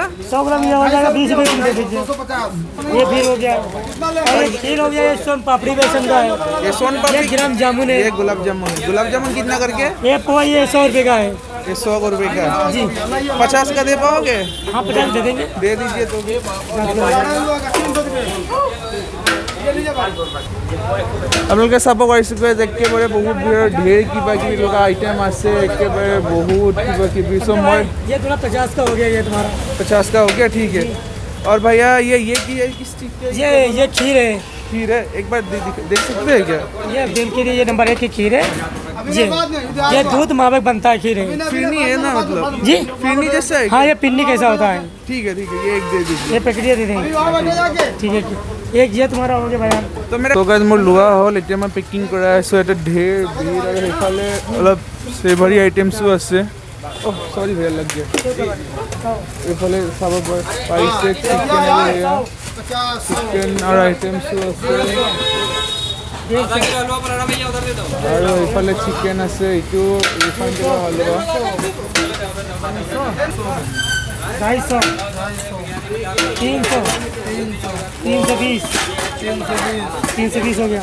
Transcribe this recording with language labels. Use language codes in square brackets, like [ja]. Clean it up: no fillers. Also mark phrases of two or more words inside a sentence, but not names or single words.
[hi] 100 ग्राम ये हो जाएगा 20 रुपये दे दीजिए. ये फिर हो गया. और ये खीर हो गया. ये सोन पापड़ी बेसन का है. ये सोन ये पापड़ी. ग्राम जामुन है. ये गुलाब जामुन. गुलाब जामुन कितना करके? ये पोहा ये 100 रुपये का है. ये 100 रुपये का जी. 50 का दे पाओगे? हाँ 50 दे देंगे. दे दीजिए तो. [as] আপোনালোকে চাব পাৰিছে একেবাৰে বহুত ঢেৰ কিবা কিবি লগা আইটেম আছে. একেবাৰে বহুত কিবা কিবি. [hi] सो मैं ये थोड़ा 50 का हो गया. ये तुम्हारा 50 का हो गया, ठीक है. और भैया ये की है किस चीज़ का? ये खीर है. खीर है. एक बार देख सकते हैं क्या? ये दिल के लिए ये नंबर 1 की खीर है. ये दूध मावे बनता है. खीर है. फिरनी है ना, मतलब जी फिरनी जैसा है. हाँ ये पिन्नी कैसा होता है. ठीक है, ठीक है. ये एक दे दीजिए. ये पैकेट दे देंगे. ठीक है. एक ये तुम्हारा हो गया भैया. तो मेरा तो गाइस [as] মোৰ লোৱা হ'ল. এতিয়া মই পেকিং কৰা আছোঁ. এটা ঢেৰ ভিৰ আৰু সেইফালে অলপ [en] savory items [as] আছে. [en] oh sorry [hi] भैया लग गया. [as] এইফালে চাব পাৰিছে চিকেন আৰু আইটেমছো আছে. আৰু এইফালে চিকেন আছে. এইটো ৰিফাইণ্ড হালৱা [hi] 250 300 320 320 हो गया.